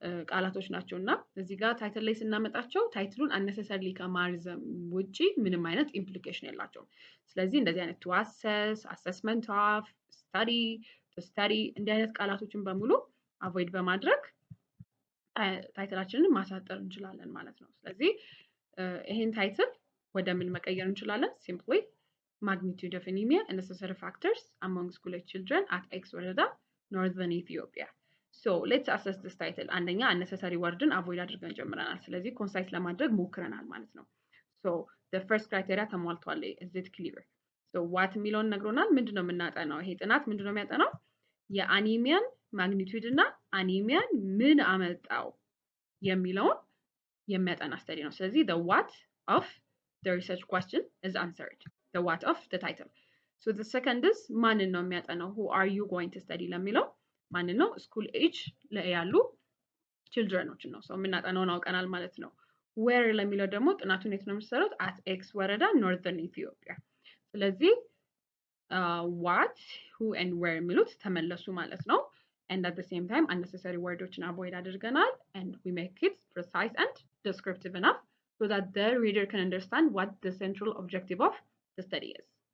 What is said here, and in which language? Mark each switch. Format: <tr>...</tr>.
<am>ቃላቶች ናቸውና እዚህ ጋር ታይትል ላይ ስናመጣቸው ታይትሉን unnecessarily ከማርዘም ውጪ ምንም አይነት ኢምፕሊኬሽን የላቸውም። ስለዚህ እንደዚህ አይነት</am> <en>to assess, assessment of, study, to study</en> <am>እንዲህ አይነት ቃላቶችን በሙሉ አቮይድ በማድረግ ታይትላችንን ማሳጠር እንችላለን ማለት ነው። ስለዚህ ይሄን ታይትል ወደ ምን መቀየር እንችላለን?</am> <en>simply magnitude of anemia and associated factors among school children at X ወረዳ northern Ethiopia. So let's assess this title.</en> <am>አንደኛ unnecessary wordን avoid አድርገን ጀምረናል። ስለዚህ ኮንሳይስ ለማድረግ ሞክረናል ማለት ነው።</am> <en>So the first criteria</en> <am>ተሟልቷል።</am> <en>Is it clear?</en> <am>So what የሚለውን ነግሮናል። ምንድነው የምናጠናው? ይሄ ጥናት ምንድነው የሚያጠናው? የአኒሚያን ማግኒቱድ እና አኒሚያን ምን አመጣው የሚለውን የሚያጠና ስተዲ ነው። ስለዚህ</am> <en>the what of the research question is answered. The what of the title. So the second is</en> <am>ማንን ነው የሚያጠናው?</am> <en>Who are you going to study ለሚለው ማንን ነው?</en> <am>ስኩል ኤጅ ላይ ያሉ ችልድረኖችን ነው። የምናጠናውን አውቀናል ማለት ነው። ዌር ለሚለው ደግሞ ጥናቱን የት ነው የሚሰሩት?</am> <en>አት ኤክስ ወረዳ ኖርዘርን ኢትዮጵያ።</en> <am>ስለዚህ ዋት ሁ ኤንድ ዌር የሚሉት ተመለሱ ማለት ነው።</am> <en>and at the same time unnecessary wordዎችን avoid አድርገናል and we make it precise and descriptive enough so that the reader can understand what the central objective of the study is.</en>